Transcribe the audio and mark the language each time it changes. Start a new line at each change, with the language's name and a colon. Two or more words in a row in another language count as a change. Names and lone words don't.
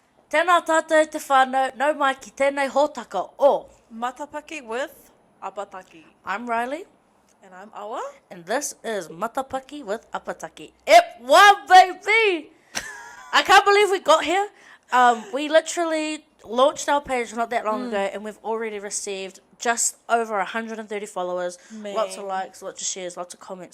Māori: Tēnā tātou te whānau, nau mai ki tēnei hōtaka o
English: Matapaki with Apataki. I'm Riley, And I'm Awa. and this is Matapaki with Apataki. Ep 1, baby! I can't believe we got here. We literally launched our page not that long ago, and we've already received just over 130 followers, lots of likes, lots of shares, lots of comments.